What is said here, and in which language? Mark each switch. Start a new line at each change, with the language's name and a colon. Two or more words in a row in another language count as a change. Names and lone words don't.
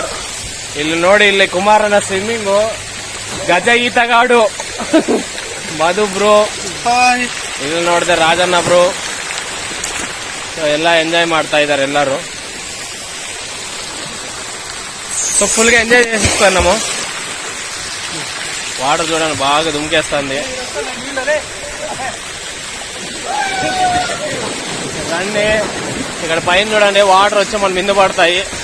Kannada: ಇಲ್ಲಿ ನೋಡಿ, ಇಲ್ಲಿ ಕುಮಾರನ ಸ್ವಿಮ್ಮಿಂಗು, ಗಜ ಈತಗಾಡು ಮಧು ಬ್ರೋ, ಇಲ್ಲಿ ನೋಡಿದೆ ರಾಜಣ್ಣ ಬ್ರೋ. ಸೊ ಎಲ್ಲ ಎಂಜಾಯ್ ಮಾಡ್ತಾ ಇದ್ದಾರೆ ಎಲ್ಲರೂ.
Telugu: సో ఫుల్ గా ఎంజాయ్ చేస్తున్నాము. వాటర్ చూడండి బాగా దుమికేస్తుంది. రండి, ఇక్కడ పైన చూడండి వాటర్ వచ్చి మన మీద పడతాయి.